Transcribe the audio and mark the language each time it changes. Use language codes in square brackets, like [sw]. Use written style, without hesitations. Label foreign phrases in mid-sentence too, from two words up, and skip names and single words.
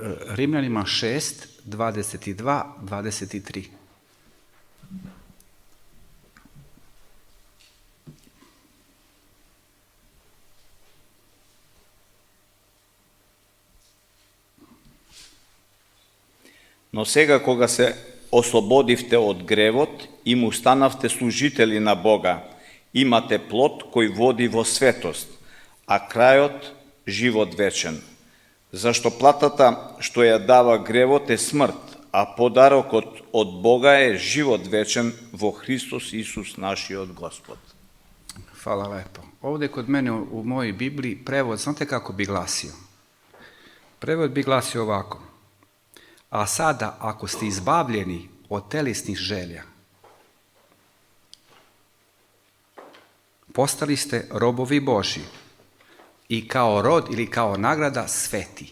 [sr] Rimljanima 6, 22, 23. [mk] Но сега кога се ослободивте од гревот и му станавте служители на Бога, имате плод кој води во светост, а крајот живот вечен. Зашто платата што ја дава гревот е смрт, а подарокот од Бога е живот вечен во Христос Исус нашиот Господ. [sr] Hvala lepo. Ovdje kod mene u mojoj Bibliji prevod, znate kako bi glasio? Prevod bi glasio ovako. A sada, ako ste izbavljeni od telesnih želja, postali ste robovi Božji i kao rod ili kao nagrada sveti.